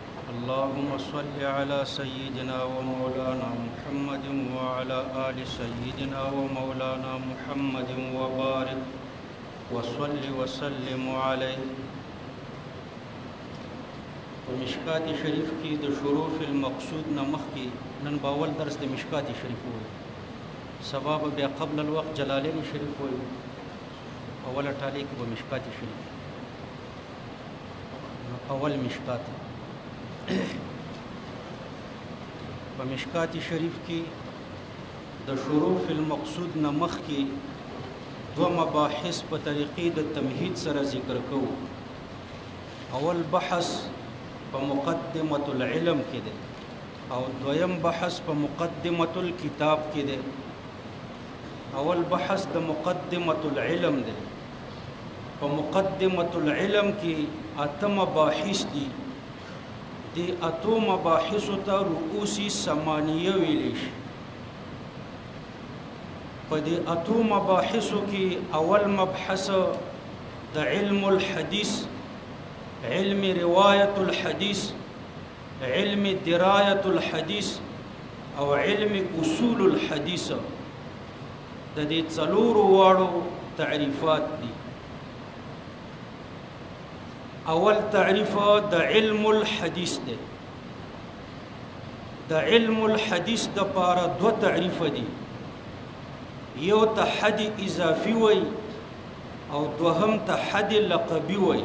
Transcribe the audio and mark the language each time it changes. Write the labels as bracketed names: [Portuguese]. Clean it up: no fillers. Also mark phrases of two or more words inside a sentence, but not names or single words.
[Arabic] اللهم صل على سيدنا ومولانا محمد وعلى آل سيدنا ومولانا محمد وبارك وصل وسلم عليه. [Pashto] مشکات شریف کی د [Arabic] شروع فی المقصود [Pashto] نمخ کی نن باول درس د مشکات شریف ہوئی سبب بیا قبل الوقت جلالین شریف ہوئی اول ټالی کی مشکات شریف اول مشکات په مشکات شریف کی د [Arabic] شروع فی المقصود [Pashto] نمخ کی دو مباحث په طریقې د تمهید سره ذکر کو. اول بحث په [Arabic] مقدمة العلم [Pashto] کې ده او دویم بحث په [Arabic] مقدمة الكتاب [Pashto] کې ده. اول بحث د [Arabic] مقدمة العلم [Pashto] ده. په [Arabic] مقدمة العلم [Pashto] کې اته مباحث دي. دی اتو مباحثو ته [Arabic] رؤوسی ثمانیه [Pashto] ویلی شي. په دې اتو مباحثو کې اول مبحث د [Arabic] علم الحديث، علم رواية الحديث، علم دراية الحديث او علم اصول الحديث. [Pashto] د دې څلورو واړو تعریفات دي. اول تعریف د [Arabic] علم الحديث [Pashto] ده. د [Arabic] علم الحديث [Pashto] د پاره دو تعریف دي. یو ته [Arabic] حد اضافي [Pashto] وي او دوهم ته [Arabic] حد لقبي [Pashto] وي.